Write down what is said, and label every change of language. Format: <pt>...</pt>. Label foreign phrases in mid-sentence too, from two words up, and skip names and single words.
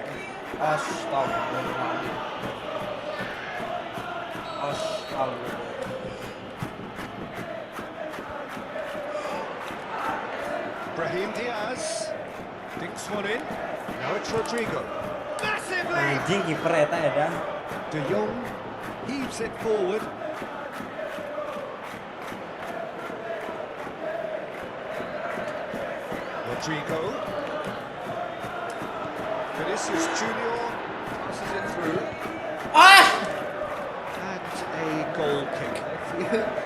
<id>Astagfirullah.</id> <en>Brahim Diaz dinks one in. Now it's Rodrigo. Massively!</en> <su>Anjing kiper eta edan.</su> <en>De Jong heaves it forward. Rodrigo. Vinicius Junior passes it through. And a goal kick.</en>